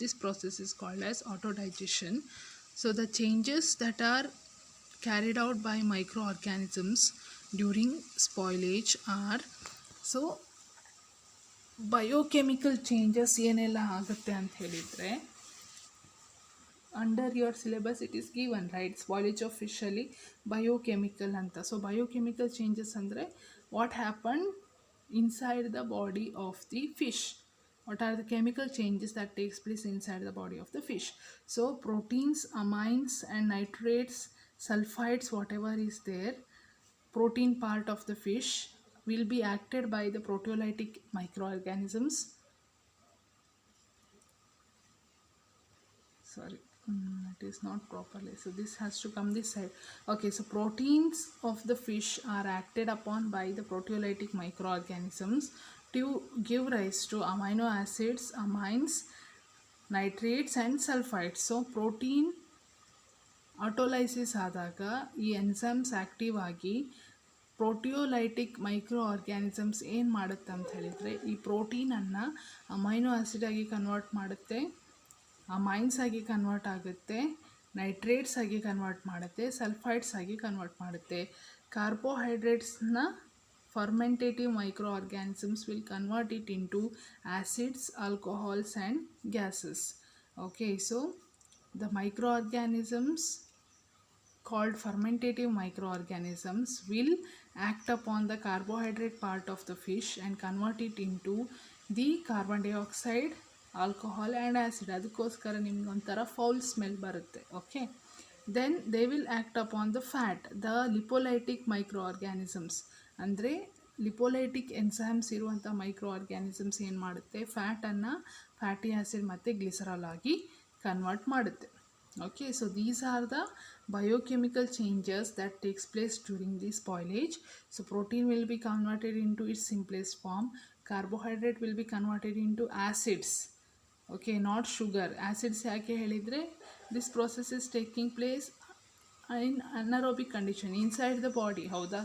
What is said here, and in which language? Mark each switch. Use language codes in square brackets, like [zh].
[en] This process is called as autodigestion. So the changes that are carried out by microorganisms during spoilage are, so [kn] biochemical changes ಏನೆಲ್ಲ ಆಗುತ್ತೆ ಅಂತ ಹೇಳಿದರೆ, [en] Under your syllabus it is given, right? Spoilage of ಫಿಶಲ್ಲಿ biochemical ಅಂತ. So biochemical changes ಅಂದರೆ what happen inside the body of the fish. What are the chemical changes that takes place inside the body of the fish? So proteins, amines and nitrates, sulfides, whatever is there, protein part of the fish will be acted by the proteolytic microorganisms. Sorry, it is not properly, so this has to come this side. Okay, so proteins of the fish are acted upon by the proteolytic microorganisms to give rise to amino acids, amines, nitrates and sulfides. [kn] So protein ಆಟೋಲೈಸಿಸ್ ಆದಾಗ ಈ enzymes active ಆಗಿ proteolytic micro organisms ಏನು ಮಾಡುತ್ತೆ ಅಂತ ಹೇಳಿದರೆ, ಈ ಪ್ರೋಟೀನನ್ನು amino acid ಆಗಿ ಕನ್ವರ್ಟ್ ಮಾಡುತ್ತೆ, ಅಮೈನ್ಸ್ ಆಗಿ ಕನ್ವರ್ಟ್ ಆಗುತ್ತೆ, ನೈಟ್ರೇಟ್ಸ್ ಆಗಿ ಕನ್ವರ್ಟ್ ಮಾಡುತ್ತೆ, ಸಲ್ಫೈಡ್ಸ್ ಆಗಿ ಕನ್ವರ್ಟ್ ಮಾಡುತ್ತೆ. [en] ಕಾರ್ಬೋಹೈಡ್ರೇಟ್ಸ್ನ fermentative microorganisms will convert it into acids, alcohols and gases. Okay, so the microorganisms called fermentative microorganisms will act upon the carbohydrate part of the fish and convert it into the carbon dioxide, alcohol and acid. [kn] ಅದಕ್ಕೋಸ್ಕರ ನಿಮ್ಗೆ ಒಂಥರ foul smell ಬರುತ್ತೆ. [en] Okay, then they will act upon the fat, the lipolytic microorganisms. [kn] ಅಂದರೆ ಲಿಪೋಲೈಟಿಕ್ enzymes ಇರುವಂಥ micro organisms ಏನು ಮಾಡುತ್ತೆ, ಫ್ಯಾಟನ್ನು fatty acid ಮತ್ತು glycerol ಆಗಿ ಕನ್ವರ್ಟ್ ಮಾಡುತ್ತೆ. [en] Okay, so these are the biochemical changes that takes place during the spoilage. So protein will be converted into its simplest form, carbohydrate will be converted into acids, okay, not sugar. Acids [kn] ಯಾಕೆ ಹೇಳಿದರೆ, [en] this process is taking place in anaerobic condition inside the body, ಹೌದಾ?